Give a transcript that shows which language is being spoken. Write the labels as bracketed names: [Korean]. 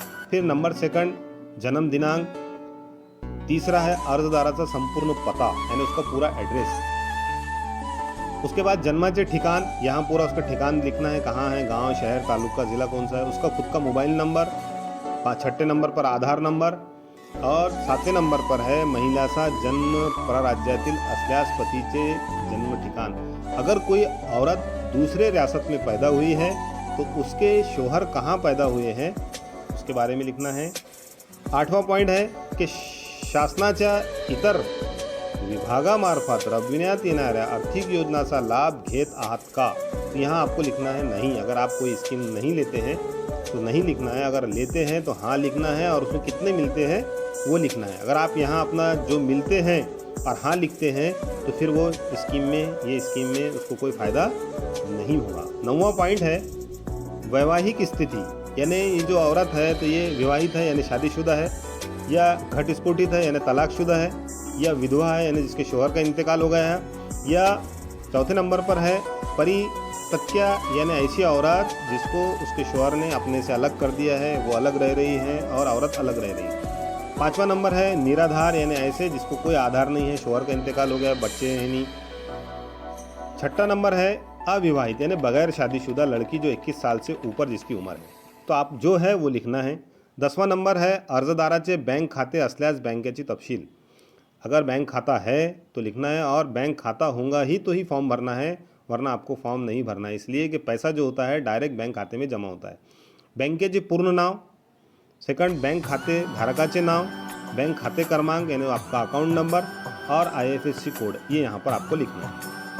[Hindi] फिर नंबर 2 जन्म दिनांक, तीसरा है [Marathi] अर्जदाराचा संपूर्ण पता [Hindi] यानी उसका पूरा एड्रेस, उसके बाद [Marathi] जन्माचे ठिकान, [Hindi] यहाँ पूरा उसका ठिकान लिखना है, कहाँ है, गांव, शहर, तालुका, ज़िला कौन सा है, उसका खुद का मोबाइल नंबर, 6ठे नंबर पर आधार नंबर और 7वें नंबर पर है [Marathi] महिलाचा जन्म परराज्यातील असल्यास पतीचे जन्म ठिकाण। [Hindi] अगर कोई औरत दूसरे रियासत में पैदा हुई है तो उसके शौहर कहाँ पैदा हुए हैं उसके बारे में लिखना है। 8वां पॉइंट है [Marathi] के शासनाच्या इतर विभागामार्फत राबविण्यात येणाऱ्या आर्थिक योजनाचा लाभ घेत आहात का? [Hindi] तो यहाँ आपको लिखना है नहीं। अगर आप कोई स्कीम नहीं लेते हैं तो नहीं लिखना है, अगर लेते हैं तो हाँ लिखना है और उसमें कितने मिलते हैं वो लिखना है। अगर आप यहाँ अपना जो मिलते हैं और हाँ लिखते हैं तो फिर वो स्कीम में, ये स्कीम में उसको कोई फ़ायदा नहीं होगा। 9वां पॉइंट है वैवाहिक स्थिति, यानी ये जो औरत है तो ये विवाहित है यानी शादीशुदा है, या घटस्फोटित है यानी तलाकशुदा है, या विधवा है यानी जिसके शौहर का इंतकाल हो गया है, या चौथे नंबर पर है परित्यक्ता यानी ऐसी औरत जिसको उसके शौहर ने अपने से अलग कर दिया है, वो अलग रह रही है और औरत अलग रह रही है। 5वां नंबर है निराधार यानी ऐसे जिसको कोई आधार नहीं है, शौहर का इंतकाल हो गया, बच्चे हैं नहीं। 6वां नंबर है अविवाहित यानी बगैर शादीशुदा लड़की जो 21 साल से ऊपर जिसकी उम्र है, तो आप जो है वो लिखना है। 10वां नंबर है [Marathi] अर्जदाराचे बँक खाते असल्यास बँकेची तपशील। [Hindi] अगर बैंक खाता है तो लिखना है, और बैंक खाता होगा ही तो ही फॉर्म भरना है, वरना आपको फॉर्म नहीं भरना है, इसलिए कि पैसा जो होता है डायरेक्ट बैंक खाते में जमा होता है। [Marathi] बँकेचे पूर्ण नाव, सेकंड बैंक खाते धारकाचे नाव, बैंक खाते क्रमांक [Hindi] यानी आपका अकाउंट नंबर और IFSC कोड, ये यहाँ पर आपको लिखना है।